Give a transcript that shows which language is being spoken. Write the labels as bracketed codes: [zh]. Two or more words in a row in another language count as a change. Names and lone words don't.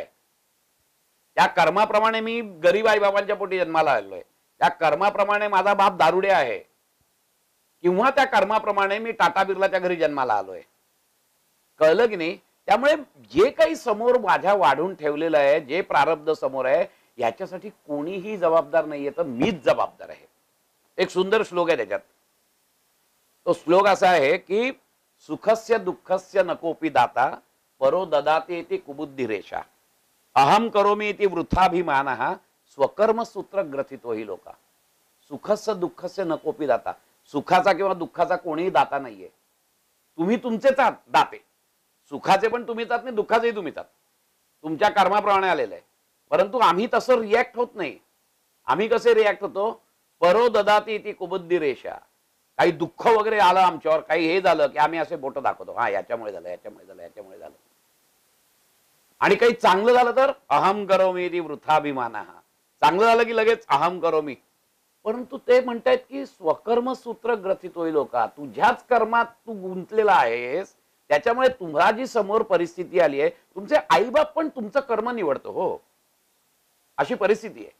[mr] त्या कर्माप्रमाणे मी गरीब आई बाबांच्या पोटी जन्माला आलोय, त्या कर्माप्रमाणे माझा बाप दारुडे आहे, किंवा त्या कर्माप्रमाणे मी टाटा बिर्लाच्या घरी जन्माला आलोय. कळलं की नाही. त्यामुळे जे काही समोर माझ्या वाढून ठेवलेलं आहे, जे प्रारब्ध समोर आहे, याच्यासाठी कोणीही जबाबदार नाहीये, तर मीच जबाबदार आहे. एक सुंदर श्लोक आहे त्याच्यात. तो श्लोक असा आहे की [sa] सुखस्य दुःखस्य नकोपी दाता परो ददाते इति कुबुद्धिरेषा अहम करोमी इति वृथाभिमानः स्वकर्म सूत्र ग्रथितो हि लोका. सुखस्य दुःखस्य नकोपी दाता. [mr] सुखाचा किंवा दुःखाचा कोणीही दाता नाहीये, तुम्ही तुमचेच आहात दाते. सुखाचे पण तुम्हीच आहात आणि दुःखाचेही तुम्हीच आहात, तुमच्या कर्माप्रमाणे आलेलं आहे. परंतु आम्ही तसं रिॲक्ट होत नाही. आम्ही कसे रिॲक्ट होतो, [sa] परो ददाती इति कुबुद्धिरेषा. [mr] काही दुःख वगैरे आलं आमच्यावर, काही हे झालं की आम्ही असे बोट दाखवतो, हा याच्यामुळे झालं, याच्यामुळे झालं, याच्यामुळे झालं. आणि काही चांगलं झालं तर [sa] अहम करोमी इति वृथाभिमानः. [mr] चांगलं झालं की लगेच [sa] अहम करोमी. [mr] परंतु ते म्हणतायत की [sa] स्वकर्म सूत्र ग्रथित [mr] होईल लोका. तुझ्याच कर्मात तू गुंतलेला आहेस, त्याच्यामुळे तुम्हाला जी समोर परिस्थिती आली आहे, तुमचे आईबाप पण तुमचं कर्म निवडतो हो, अशी परिस्थिती आहे.